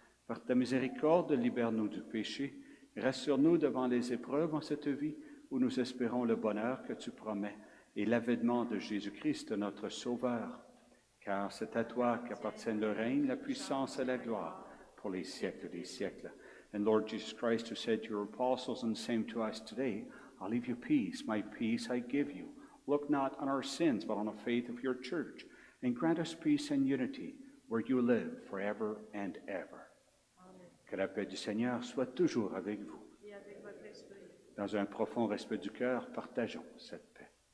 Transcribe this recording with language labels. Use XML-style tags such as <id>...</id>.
<fr>Par ta miséricorde, libère-nous du péché. Rassure-nous devant les épreuves en cette vie où nous espérons le bonheur que tu promets et l'avènement de Jésus-Christ, notre Sauveur. Car c'est à toi qu'appartiennent le règne, la puissance et la gloire pour les siècles des siècles.</fr> <en>And Lord Jesus Christ, who said to your apostles and same to us today, "I'll leave you peace, my peace I give you. Look not on our sins, but on the faith of your church, and grant us peace and unity where you live forever and ever." Amen.</en> <fr>Que la paix du Seigneur soit toujours avec vous. Et avec votre esprit. Dans un profond respect du cœur, partageons cette paix.</fr>